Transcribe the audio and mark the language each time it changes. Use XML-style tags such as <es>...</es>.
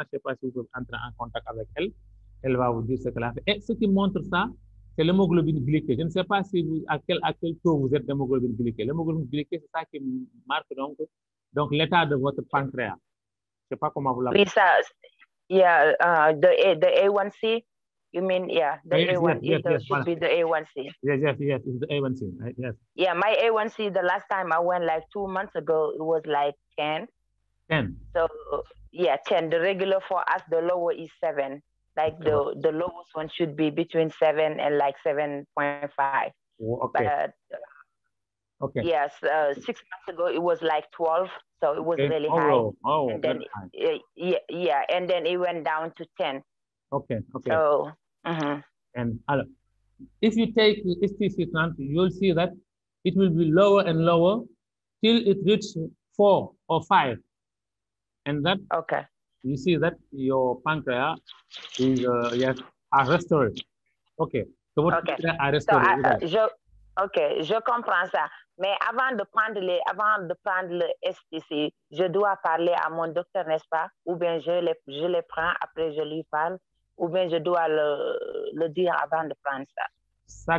<fr>Je ne sais pas si vous pouvez entrer en contact avec elle. Elle va vous dire ce qu'elle a fait. Et ce qui montre ça, c'est l'hémoglobine glyquée. Je ne sais pas si à quel taux vous êtes d'hémoglobine glyquée. L'hémoglobine glyquée, c'est ça qui marque donc l'état de votre pancréas. Je ne sais pas comment vous l'appelez. Oui, ça,</fr> <en>yeah, the A1C. You mean, yeah, the A1, should be the A1C. Yes, it's the A1C, right? Yes. Yeah, my A1C, the last time I went like 2 months ago, it was like 10. 10. So, yeah, 10. The regular for us, the lower is 7. Like the lowest one should be between 7 and like 7.5. Oh, okay. But, okay. Yes, 6 months ago, it was like 12. So it was really high. Oh, and then, yeah, and then it went down to 10. Okay. So, and if you take STC30, you'll see that it will be lower and lower till it reaches 4 or 5. And that, you see that your pancreas is restored. Okay. So what are restored?</en> <fr>Je comprends ça. Mais avant de prendre le STC, je dois parler à mon docteur, n'est-ce pas? Ou bien je les prends, après je lui parle. Ou bien je dois le dire avant de prendre ça.</fr>